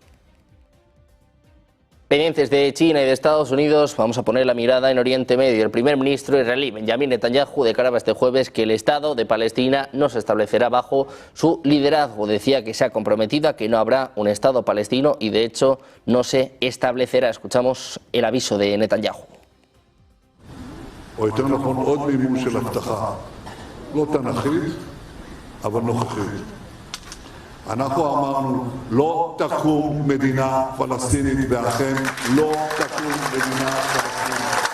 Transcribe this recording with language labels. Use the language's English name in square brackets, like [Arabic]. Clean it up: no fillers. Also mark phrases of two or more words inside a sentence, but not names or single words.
[Spanish] Pendientes de China y de Estados Unidos, vamos a poner la mirada en Oriente Medio. El primer ministro israelí Benjamin Netanyahu declaraba este jueves que el Estado de Palestina no se establecerá bajo su liderazgo. Decía que se ha comprometido a que no habrá un Estado palestino y de hecho no se establecerá. Escuchamos el aviso de Netanyahu. [Hebrew] אנחנו אמרנו, לא תקום מדינה פלסטינית, ואכן לא תקום מדינה פלסטינית.